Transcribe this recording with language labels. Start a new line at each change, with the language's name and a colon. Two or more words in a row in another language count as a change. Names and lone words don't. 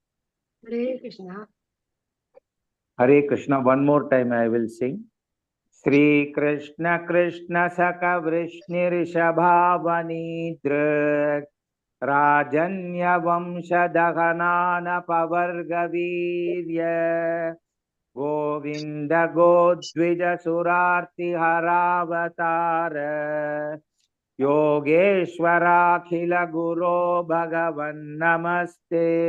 Sanskrit: हरे कृष्णा हरे कृष्ण.
English: One more time I will sing.
Sanskrit: श्री कृष्ण कृष्ण सख वृष्णिर्षभावनीदृक् राजन्य वंश दहनानपवर्गवीर्य गोविंद गोद्विज सुरार्तिहरावतार योगेश्वराखिल गुरो भगवन् नमस्ते।